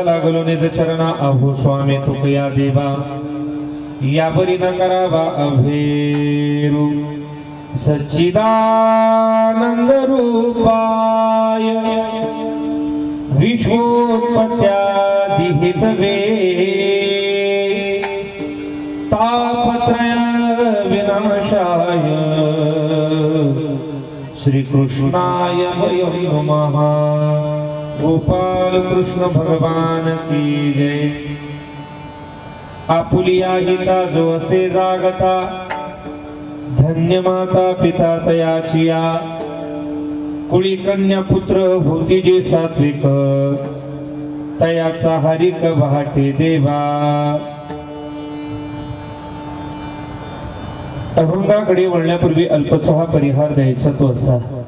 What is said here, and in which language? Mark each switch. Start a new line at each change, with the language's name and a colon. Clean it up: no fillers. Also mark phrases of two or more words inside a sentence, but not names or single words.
Marathi: लागलो निज चरणा अहो स्वामी तुकया देवा या बरी न करावा अभेरू
Sanskrit: सच्चिदानंद रूपाय विश्वोत्पत्त्यादि हेतवे तापत्रय विनाशाय श्री कृष्णाय वयं नमः।
Hindi: गोपाल कृष्ण भगवान की जय।
Marathi: आपुलिया हिता जो असे जागता धन्य माता पिता तयाचिया कुळी कन्या पुत्र होती जे सात्विक तयाचा हरिक वाटे देवा। अभंगाकडे वळण्यापूर्वी अल्पसहा परिहार द्यायचा तो असा।